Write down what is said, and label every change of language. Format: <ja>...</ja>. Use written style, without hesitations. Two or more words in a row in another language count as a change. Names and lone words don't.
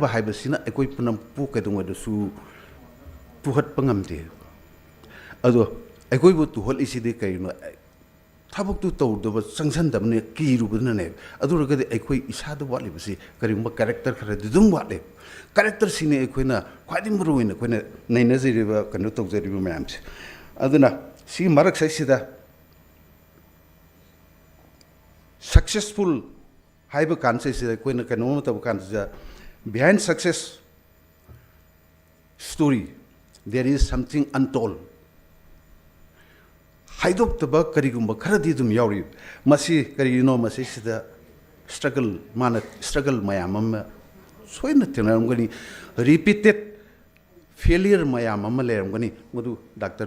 <mni>ꯍꯥꯏꯕꯁꯤꯅ ꯑꯩꯈꯣꯏ ꯄꯨꯝꯅꯃꯛꯄꯨ ꯀꯩꯗꯧꯉꯩꯗꯁꯨ ꯇꯨꯍꯠꯄ ꯉꯝꯗꯦ ꯑꯗꯣ ꯑꯩꯈꯣꯏꯕꯨ ꯇꯨꯍꯠꯂꯤꯁꯤꯗꯤ ꯀꯩꯅꯣ ꯊꯕꯛꯇꯨ ꯇꯧꯗꯕ ꯆꯪꯁꯟꯗꯕꯅꯦ ꯀꯤꯔꯨꯕꯗꯨꯅꯅꯦ ꯑꯗꯨꯔꯒꯗꯤ ꯑꯩꯈꯣꯏ ꯏꯁꯥꯗ ꯋꯥꯠꯂꯤꯕꯁꯤ ꯀꯔꯤꯒꯨꯝꯕ ꯀꯦꯔꯦꯛꯇꯔ ꯈꯔꯗꯤ ꯑꯗꯨꯝ ꯋꯥꯠꯂꯦ ꯀꯦꯔꯦꯛꯇꯔꯁꯤꯅꯤ ꯑꯩꯈꯣꯏꯅ ꯈ꯭ꯋꯥꯏꯗꯒꯤ ꯃꯔꯨꯑꯣꯏꯅ ꯑꯩꯈꯣꯏꯅ ꯅꯩꯅꯖꯔꯤꯕ ꯀꯩꯅꯣ ꯇꯧꯖꯔꯤꯕ ꯃꯌꯥꯝꯁꯦ ꯑꯗꯨꯅ ꯁꯤꯒꯤ ꯃꯔꯛꯁꯤꯗ ꯁꯛꯁꯦꯁꯐꯨꯜ ꯍꯥꯏꯕ ꯀꯥꯟꯁꯤꯗ ꯑꯩꯈꯣꯏꯅ ꯀꯩꯅꯣꯝꯃ ꯇꯧꯕ ꯀꯥꯟꯁꯤꯗ</mni> <en>behind success story there is something untold</en> <mni>ꯍꯥꯏꯗꯣꯛꯇꯕ ꯀꯔꯤꯒꯨꯝꯕ ꯈꯔꯗꯤ ꯑꯗꯨꯝ ꯌꯥꯎꯔꯤ ꯃꯁꯤ ꯀꯔꯤꯒꯤꯅꯣ ꯃꯁꯤꯁꯤꯗ ꯁ꯭ꯇ꯭ꯔꯒꯜ ꯃꯌꯥꯝ ꯑꯃ ꯁꯣꯏꯅ ꯊꯦꯡꯅꯔꯝꯒꯅꯤ</mni> <en>repeated failure</en> <mni>ꯃꯌꯥꯝ ꯑꯃ ꯂꯩꯔꯝꯒꯅꯤ ꯃꯗꯨ ꯗꯥꯛꯇꯔ</mni>